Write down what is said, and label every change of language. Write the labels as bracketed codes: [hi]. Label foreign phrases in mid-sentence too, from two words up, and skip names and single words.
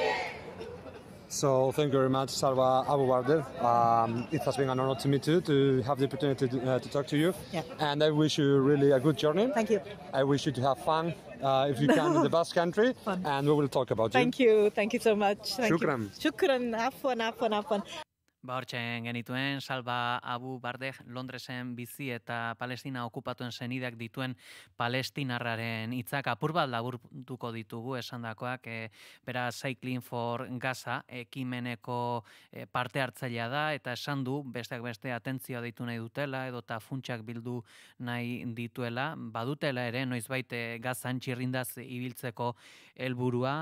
[en] So thank you very much, Salva Abu Barder. It has been an honor to me too to have the opportunity to talk to you. Yeah. And I wish you really a good journey. Thank you. I wish you to have fun if you can in the Basque Country. And we will talk about Thank you. Thank you so much. [ar] Shukran. Shukran. Afwan. [eu] Hortzen genituen, Salva Abu Bardeh, Londresen bizi eta Palestina okupatuen senideak dituen palestinarraren hitzak apur bat laburtuko ditugu esandakoak, bera Cycling for Gaza ekimeneko parte hartzailea da eta esan du besteak beste atentzioa deitu nahi dutela edota funtsak bildu nahi dituela, badutela ere noizbait Gazan txirrindaz ibiltzeko helburua.